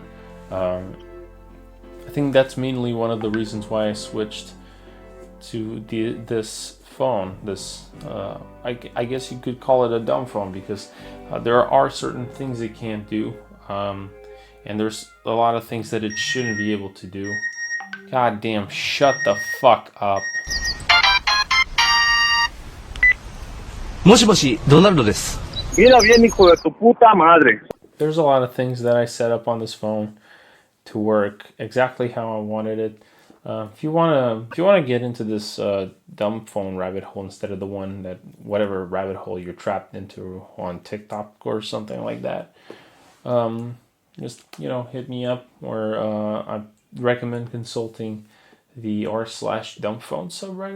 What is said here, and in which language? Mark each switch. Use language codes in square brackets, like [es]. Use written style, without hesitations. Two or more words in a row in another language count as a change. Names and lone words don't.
[en] I think that's mainly one of the reasons why I switched to this phone. I guess you could call it a dumb phone, because there are certain things it can't do, and there's a lot of things that it shouldn't be able to do. God damn, shut the fuck up. [ja] もしもし、ドナルドです。 [es] Mira bien, hijo de tu puta madre. [en] There's a lot of things that I set up on this phone to work exactly how I wanted it. If you wanna get into this dumb phone rabbit hole instead of the one that whatever rabbit hole you're trapped into on TikTok or something like that, just hit me up, or I recommend consulting the r/dumbphone subreddit.